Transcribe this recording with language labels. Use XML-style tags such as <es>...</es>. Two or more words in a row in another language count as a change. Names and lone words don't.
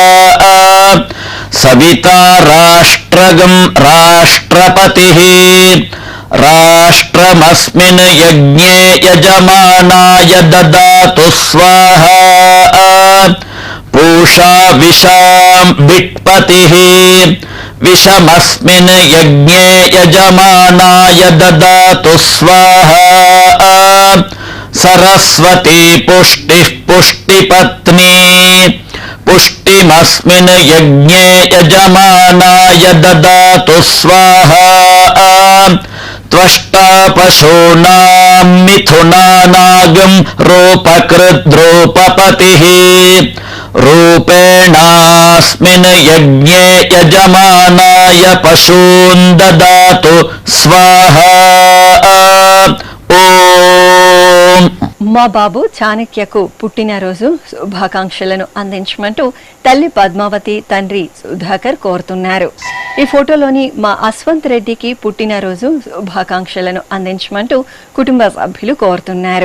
<sa>సవితా రాష్ట్రగం రాష్ట్రపతిః రాష్ట్రమస్మిన్ యజ్ఞే యజమానాయ దదాతు స్వాహా పూషా విషాం విట్పతిః विषमस्मिन् यज्ञे यजमानाय ददातु स्वाहा सरस्वती पुष्टिः पुष्टिपत्नी पुष्टिमस्मिन् यज्ञे यजमानाय ददातु स्वाहा त्वष्टा पशूनां मिथुनानागं रूपकृद्रूपपतिः रूपेणास्मिन् यज्ञे यजमानाय पशून् ददातु स्वाहा ఓం.</sa> <te>మా బాబు చాణక్యకు పుట్టినరోజు శుభాకాంక్షలను అందించమంటూ తల్లి పద్మావతి, తండ్రి సుధాకర్ కోరుతున్నారు. ఈ ఫోటోలోని మా అశ్వంత్ రెడ్డికి పుట్టినరోజు శుభాకాంక్షలను అందించమంటూ కుటుంబ సభ్యులు కోరుతున్నారు.</te>